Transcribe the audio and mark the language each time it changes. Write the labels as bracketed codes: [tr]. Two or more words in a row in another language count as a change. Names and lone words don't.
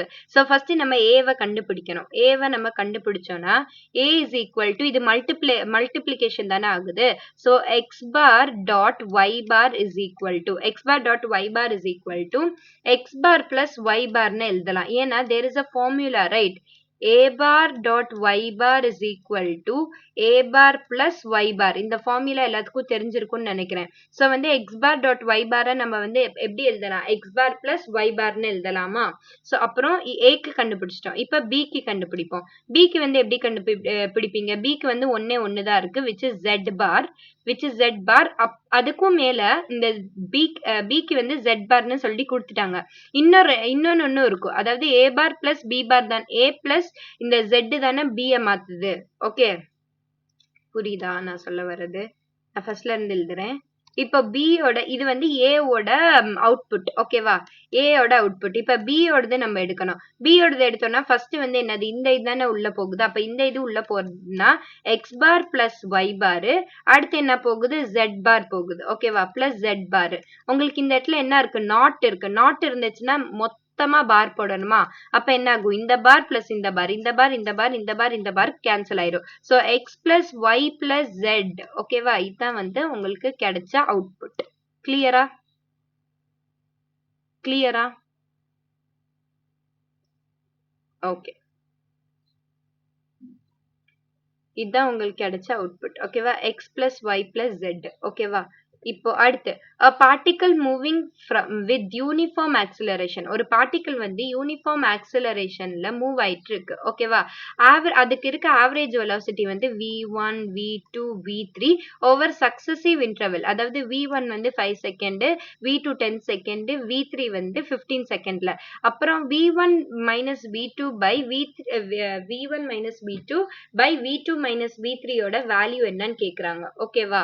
[en] so first [ta] நம்ம ஏவை கண்டுபிடிக்கணும். ஏவை நம்ம கண்டுபிடிச்சோம்னா [en] a is equal to, [ta] இது மல்டிப்ளிகேஷன் தானே ஆகுது. [en] so x bar dot y bar is equal to, x bar dot y bar is equal to x bar plus y bar எழுதலாம். ஏன்னா there is a formula, right? a bar dot y bar is equal to a bar plus y bar. [ta] இந்த ஃபார்முலா எல்லாத்துக்கும் தெரிஞ்சிருக்கும்னு நினைக்கிறேன். சோ வந்து [en] x bar dot y bar [ta] நம்ம வந்து எப்படி எழுதலாம், [en] x bar plus y barன்னு எழுதலாமா? [ta] சோ அப்புறம் a க்கு கண்டுபிடிச்சிட்டோம். இப்ப b க்கு கண்டுபிடிப்போம். b க்கு வந்து எப்படி கண்டுபிடிப்பீங்க? b க்கு வந்து ஒண்ணே ஒண்ணுதான் இருக்கு, [en] which is z bar. [ta] அதுக்கும் மேல இந்த b க்கு வந்து [en] z bar [ta] ன்னு சொல்லி கொடுத்துட்டாங்க. இன்னொன்னு இருக்கும், அதாவது [en] a bar plus b bar [ta] தான், [en] a plus [ta] இந்த z தானே b மாத்துது. ஓகே, புரியுதா நான் சொல்ல வர்றது? நான் ஃபர்ஸ்ட்ல இருந்து எழுதுறேன். இப்ப b யோட இது வந்து a ஓட அவுட்புட். ஓகேவா? a யோட அவுட்புட். இப்ப b யோடது நம்ம எடுக்கணும். b யோடது எடுத்தோம்னா ஃபர்ஸ்ட் வந்து என்னது, இந்த இதுதானே உள்ள போகுது. அப்ப இந்த இது உள்ள போறதுன்னா [en] x bar plus y bar, [ta] அடுத்து என்ன போகுது, [en] z bar [ta] போகுது. ஓகேவா? [en] plus z bar. [ta] உங்களுக்கு இந்த இடத்துல என்ன இருக்கு, நாட் இருக்கு. நாட் இருந்துச்சுன்னா மொத்தமா பார் போடணுமா? அப்ப என்ன ஆகும், இந்த [en] bar plus [ta] இந்த பார், இந்த பார் இந்த பார் இந்த பார் இந்த பார் கேன்சல் ஆயிரும். [en] so x plus y plus z. ஓகேவா? [ta] இதுதான் வந்து உங்களுக்கு கிடைச்ச அவுட்புட். கிளியரா? கிளியரா? ஓகே, இதுதான் உங்களுக்கு கிடைச்ச அவுட்புட். [en] ஓகேவா? x plus y plus z. ஓகேவா? [ta] இப்போ அடுத்து [en] a particle moving with uniform acceleration. [ta] ஒரு பார்ட்டிகிள் வந்து [en] uniform acceleration [ta] மூவ் ஆயிட்டு இருக்கு. ஓகேவா? அதுக்கு இருக்க [en] average velocity [ta] வந்து v1 v2 v3 [en] over successive interval. [ta] அதாவது v1 வந்து 5 செகண்ட், v2 10 செகண்ட், v3 வந்து 15 செகண்ட்ல. [en] அப்புறம் v1 minus v2 by v1 minus v2 by v2 minus v3 [ta] ஓட வேல்யூ என்னன்னு கேக்குறாங்க. [en] ஓகேவா?